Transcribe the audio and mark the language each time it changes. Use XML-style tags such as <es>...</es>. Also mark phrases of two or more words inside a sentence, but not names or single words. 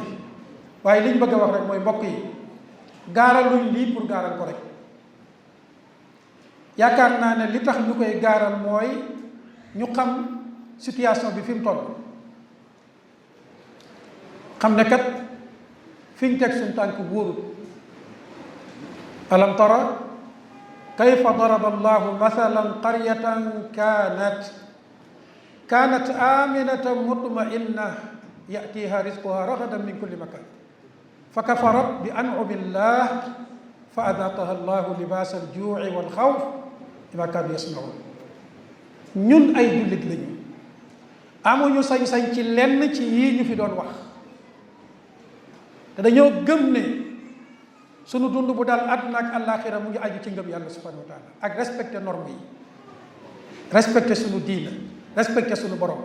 <wo>waaye liñ bëgg a wax rek mooy mbokk yi gaaraluñ lii pour gaaral ko rek. yaakaar naa ne li tax ñu koy gaaral mooy ñu xam situation bi fi mu toll. xam ne kat fi ñu teg suñ tànk wóorul.</wo> <ar>ألم تر كيف ضرب الله مثلا قرية كانت آمنة مطمئنة يأتيها رزقها رغدا من كل مكان فكفرت بأنعم الله فأذاقها الله لباس الجوع والخوف بما كانوا يصنعون.</ar> <wo>ñun ay jullit lañu, amuñu sañ-sañ ci lenn ci yii ñu fi doon wax, te dañoo gëm ne sunu dund bu daal àdduna ak àllaaxira mu ngi aju ci ngëm yàlla</wo> <ar>سبحانه وتعالى</ar> <wo>ak respecté normes yi, respecté sunu diina, respecté sunu borom.</wo>